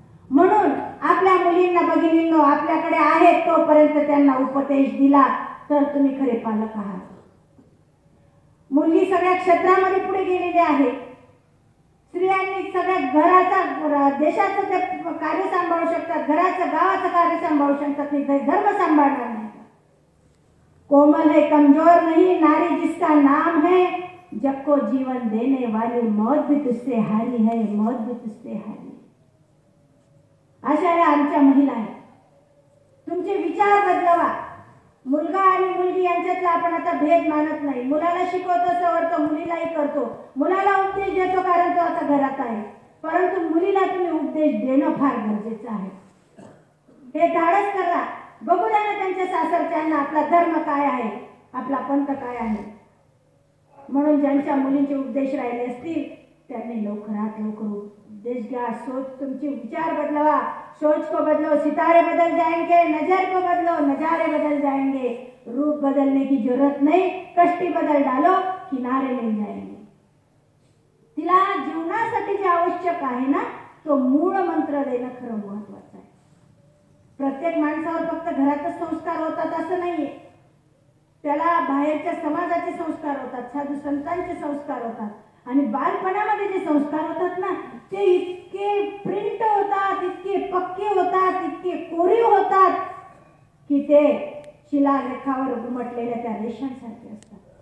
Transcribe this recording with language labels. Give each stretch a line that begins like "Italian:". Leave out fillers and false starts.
Marathi: म्हणून आपल्या मुलींना, भगिनींनो, आपल्याकडे आहे तोपर्यंत त्यांना उपदेश दिला तर तुम्ही खरे पालक आहात. मुलगी सगळ्या क्षेत्रामध्ये पुढे गेलेली आहे. स्त्रियांनी सगळ्या घराचा, देशाचं ते कार्य सांभाळू शकतात, घराचं, गावाचं कार्य सांभाळू शकतात, धर्म सांभाळणार नाही.
Hindi: कोमल है कमजोर नहीं नारी जिसका नाम है, जग को जीवन देने वाली मौत भी तुझसे हारी है, मौत भी तुझसे हारी है.
Marathi: अशा या आमच्या महिला आहेत. तुमचे विचार बदलवा. मुलगा आणि मुलगी यांच्यातला आपण आता भेद मानत नाही. मुलाला शिकवतो सवर तो मुलीलाही करतो. मुलाला उपदेश देतो कारण तो आता घरात आहे. परंतु मुलीला तुम्ही उपदेश देणं फार गरजेचं आहे. हे धाडस करा. बघू द्या ना त्यांच्या सासरच्यांना आपला धर्म काय आहे, आपला पंथ काय आहे. म्हणून ज्यांच्या मुलींचे उपदेश राहिले असतील त्यांनी लवकरात लवकर उपदेश घ्या. सोच तुमची विचार बदलवा.
Hindi: सोच को बदलो सितारे बदल जाएंगे, नजर को बदलो नजारे बदल जाएंगे. रूप बदलने की जरूरत नहीं, कष्टी बदल डालो किनारे मिल जाएंगे.
Marathi: तिला जीवनासाठी जे आवश्यक आहे ना तो मूळ मंत्र देणं खरं महत्वाचं आहे. प्रत्येक माणसावर फक्त घरातच संस्कार होतात असं नाहीये. त्याला बाहेरच्या समाजाचे संस्कार होतात, साधू संतांचे संस्कार होतात. आणि बालपणामध्ये जे संस्कार होतात ना ते इतके प्रिंट होतात, इतके पक्के होतात, इतके कोरीव होतात की ते शिलालेखावर उमटलेल्या त्या रेषांसारखे असतात.